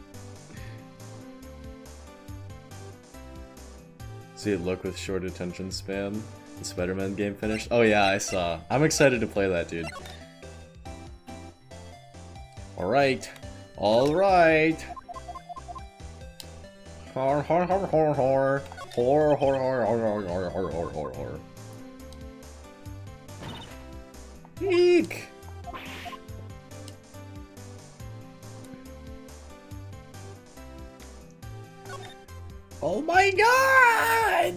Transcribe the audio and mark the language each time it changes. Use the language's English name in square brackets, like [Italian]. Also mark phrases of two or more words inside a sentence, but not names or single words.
[English] See it look with short attention span? The Spider-Man game finished? Oh yeah, I saw. I'm excited to play that, dude. Alright. Alright. Hor hor hor hor hor. Hor hor hor hor hor hor hor hor hor. Eek! Oh my god!